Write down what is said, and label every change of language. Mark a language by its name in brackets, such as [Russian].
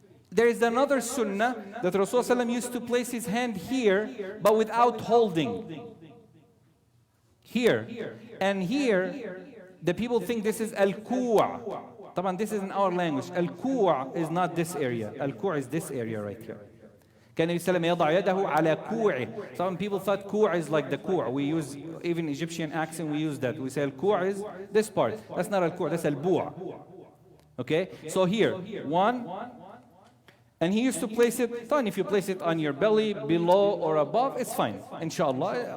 [English] There is another sunnah that Rasulullah used to place his hand here, but without holding. Here. And here, the people think this is al-ku'. Taban, this is in our language. Al-ku' is not this area. Al-ku' is this area right here. [Arabic] كان النبي صلى الله عليه وسلم يضع يده على كوعه. [English] Some people thought ku' is like the ku'. We use, even Egyptian accent, we use that. We say al-ku' is this part. That's not al-ku', that's al-bu'. Okay? So here, 1, and he used to place it, fine, if you place it on your belly, below or above, it's fine, inshallah.